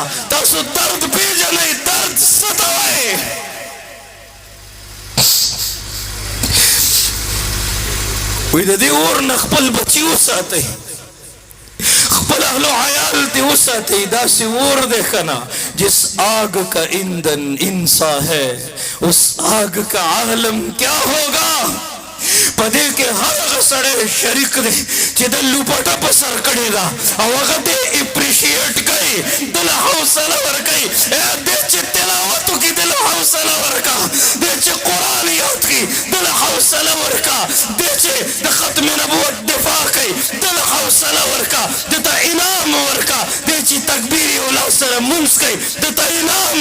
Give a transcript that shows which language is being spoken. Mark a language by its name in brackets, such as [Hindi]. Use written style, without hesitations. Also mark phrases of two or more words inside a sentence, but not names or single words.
[Pashto] تاسو درد پېژنئ، درد څه ته وایي؟ وایي د دې اور نه خپل بچي وساتئ، خپل اهل و عیال تے وساتئ. داسې اور دی که نه، [Urdu] جس آگ کا ایندھن انسان ہے اس آگ کا عالم کیا ہوگا. [Pashto] پدې کې هر هغه سړی شریک دی چې د لوپټه په سر کړې ده، او هغه دې اپریشیټ کوي، دله حوصله ورکوي. دې چې تلاوت وکړي دله حوصله ورکړه، دې چې قرآن یاد کړي دله حوصله ورکړه، دې چې د ختم نبوت دفاع کوي دل حوصله ورکا دته انعام ورکا دې چې تکبیر یې ولا سره مونځ کوي دته انعام